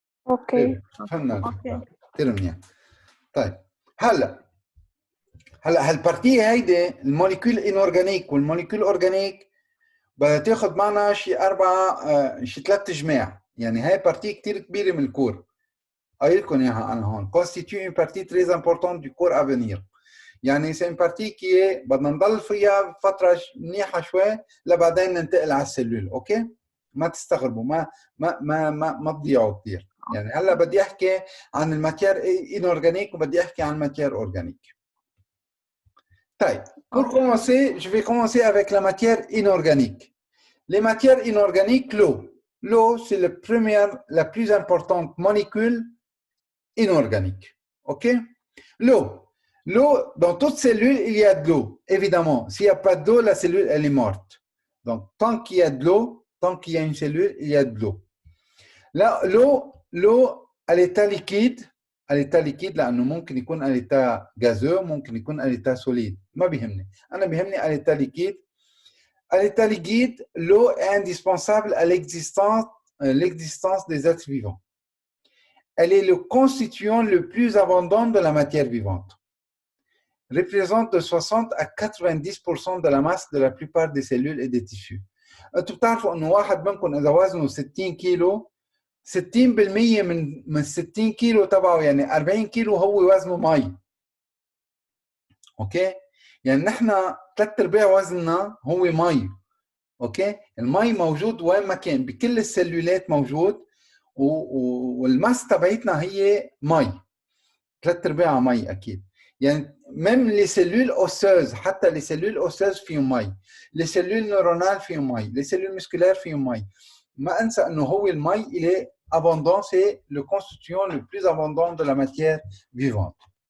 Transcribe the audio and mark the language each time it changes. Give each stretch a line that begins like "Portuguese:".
Arabic: اوكي. فهمنا الفكرة. كثير منيح. طيب هلا هالبارتيه هيدي الموليكول انورجانيك والموليكول اورجانيك بدها تاخذ معنا شي 3 جماع، يعني هاي بارتيه كثير كبيره من الكور. قايل لكم اياها انا هون
French: constitue une partie très importante du cours à venir.
Arabic: يعني
French: c'est une partie qui est
Arabic: بدنا نضل فيها فتره منيحه شوي لبعدين ننتقل على السلول. اوكي؟ ما تستغربوا، ما تضيعوا كثير. يعني هلا بدي احكي عن الماتير انورجانيك وبدي احكي عن الماتير اورجانيك. طيب
French: pour commencer je vais commencer avec la matière inorganique. Les matières inorganiques, l'eau c'est la plus importante molécule inorganique. OK? L'eau dans toute cellule il y a de l'eau. Évidemment, s'il n'y a pas d'eau, la cellule elle est morte. Donc tant qu'il y a de l'eau, tant qu'il y a une cellule, il y a de l'eau. Là, l'eau à l'état liquide
Arabic: لانه ممكن يكون
French: à l'état gazeux,
Arabic: ممكن يكون
French: à l'état solide.
Arabic: ما بيهمني، انا بيهمني
French: à l'état liquide. À l'état liquide, l'eau est indispensable à l'existence des êtres vivants. Elle est le constituant le plus abondant de la matière vivante. Représente de 60 à 90% de la masse de la plupart des cellules et des tissus.
Arabic: انتم بتعرفوا انه واحد منكم اذا وزنه 60 كيلو 60% من 60 كيلو تبعه يعني 40 كيلو هو وزنه مي. اوكي؟ يعني نحن 3/4 وزننا هو مي. اوكي؟ المي موجود وين ما كان بكل السلولات موجود والماس تبعتنا هي مي. 3/4 مي اكيد. يعني
French: même les cellules osseuses
Arabic: حتى
French: les cellules osseuses
Arabic: فيهم مي.
French: les cellules neuronales
Arabic: فيهم مي.
French: les cellules musculaires فيهم مي.
Arabic: ما انسى انه هو المي
French: il est abondant, c'est le constituant le plus abondant de la matière vivante.